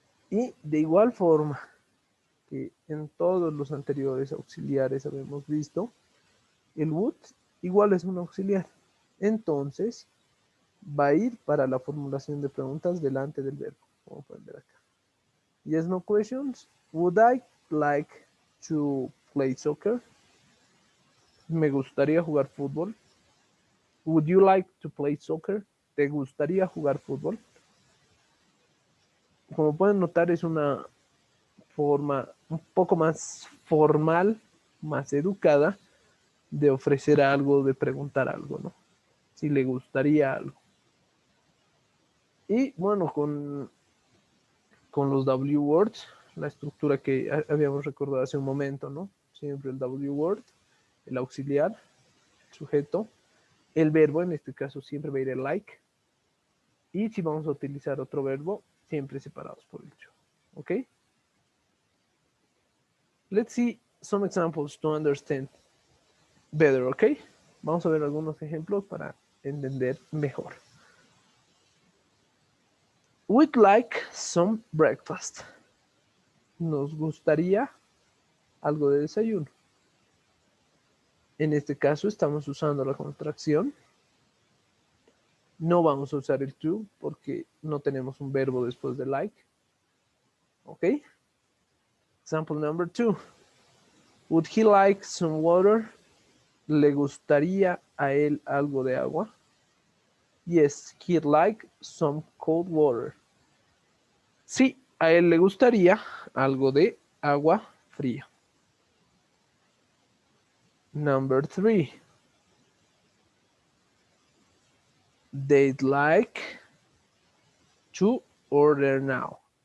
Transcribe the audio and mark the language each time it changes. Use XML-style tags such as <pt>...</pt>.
<es>Y de igual forma que en todos los anteriores auxiliares habíamos visto, el would igual es un auxiliar. Entonces, va a ir para la formulación de preguntas delante del verbo. Como pueden ver acá.</es> <en>Yes, no questions. Would I like to play soccer?</en> <es>Me gustaría jugar fútbol.</es> <en>Would you like to play soccer?</en> <es>¿Te gustaría jugar fútbol? Como pueden notar, es una forma un poco más formal, más educada de ofrecer algo, de preguntar algo, ¿no? Si le gustaría algo. Y bueno, con los W words, la estructura que habíamos recordado hace un momento, ¿no? Siempre el W word, el auxiliar, el sujeto, el verbo, en este caso siempre va a ir el like, y si vamos a utilizar otro verbo, siempre separados por el to. ¿Ok?</es> <en>Let's see some examples to understand better, ¿ok?</en> <es>Vamos a ver algunos ejemplos para entender mejor.</es> <en>We'd like some breakfast.</en> <es>Nos gustaría algo de desayuno. En este caso estamos usando la contracción. No vamos a usar el to porque no tenemos un verbo después de like. ¿Ok?</es> <en>Example number 2. Would he like some water?</en> <es>¿Le gustaría a él algo de agua?</es> <en>Yes, he'd like some cold water.</en> <es>Sí, a él le gustaría algo de agua fría.</es> <en>Number 3. They'd like to order now.</en>